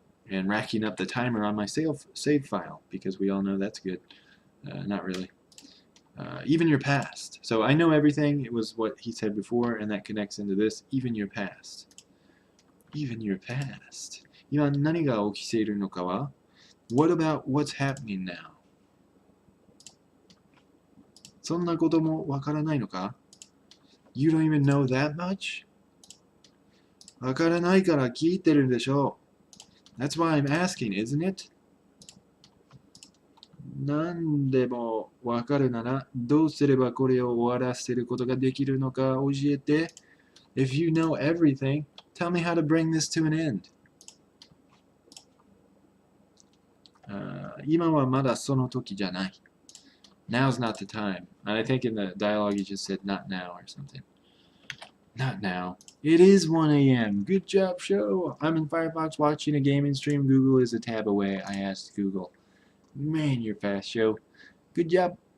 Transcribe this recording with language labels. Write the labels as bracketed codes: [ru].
[en] And racking up the timer on my save file, because we all know that's good. Not really. Even your past. So I know everything. It was what he said before, and that connects into this. Even your past. Even your past. [ja] 今何が起きているのかは [en] What about what's happening now? [ja] そんなこともわからないのか [en] You don't even know that much? [ja] わからないから聞いてるんでしょう [en] That's why I'm asking, isn't it? [ja] 何でもわかるならどうすればこれを終わらせることができるのか教えて [en] If you know everything, tell me how to bring this to an end. [ja] 今はまだその時じゃない [en] Now's not the time. And I think in the dialogue you just said not now or something. Not now. It is 1 a.m. Good job, show. I'm in Firefox watching a gaming stream. Google is a tab away. I asked Google. Man, you're fast, show. Good job.